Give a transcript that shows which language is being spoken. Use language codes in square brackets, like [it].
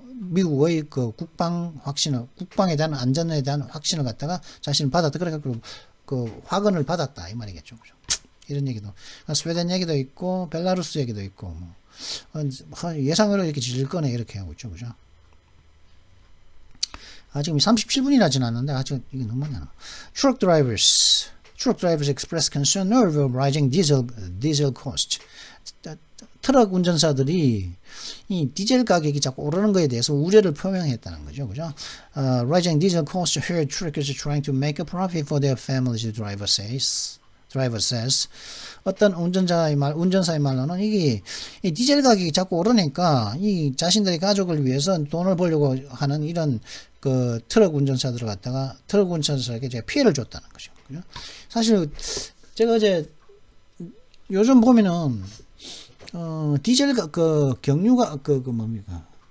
[ko] 미국의 그 국방에 대한 안전에 대한 확신을 갖다가 자신은 받았다. 그래가지고 그 확언을 받았다 이 말이겠죠, 그죠? 이런 얘기도 스웨덴 얘기도 있고 벨라루스 얘기도 있고 뭐 예상으로 이렇게 질질 꺼내 이렇게 하고 있죠, 그죠? 지금 37분이나 지났는데 아직 이게 너무 많아. [en] Truck drivers express concern over rising diesel cost. [ko] 트럭 운전사들이 이 디젤 가격이 자꾸 오르는 것에 대해서 우려를 표명했다는 거죠, 그죠? [en] Rising diesel cost hurt truckers trying to make a profit for their families. Driver says. [ko] 어떤 운전사의 말로는 이 디젤 가격이 자꾸 오르니까 이 자신들의 가족을 위해서 돈을 벌려고 하는 이런 그 트럭 운전사에게 제가 피해를 줬다는 거죠. 그죠? 사실 제가 어제 요즘 보면은 디젤 경유가 뭡니까?